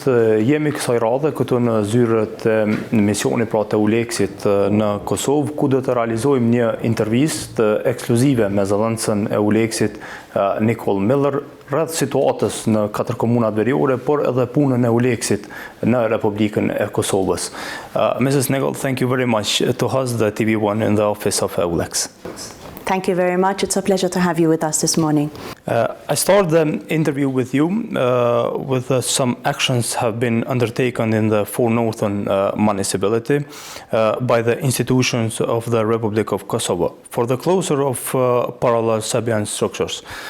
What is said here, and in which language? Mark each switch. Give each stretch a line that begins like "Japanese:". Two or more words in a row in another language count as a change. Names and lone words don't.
Albanian: Jemi kësaj radhe këtu në zyrët e misionit pra të EULEX-it në Kosovë, ku do të realizojmë një intervistë ekskluzive me zëdhënësën e EULEX-it Nicole Miller rreth situatës në 4 komunat veriore, por edhe punën e EULEX-it në Republikën e Kosovës.
English: Mrs. Nicole, thank you very much to host the TV1 in the office of EULEX. Thank you very much. It's a pleasure to have you with us this morning. I start the interview with you with some actions have been undertaken in the 4 Northern municipality by the institutions of the Republic of Kosovo for the closure of parallel Serbian structures.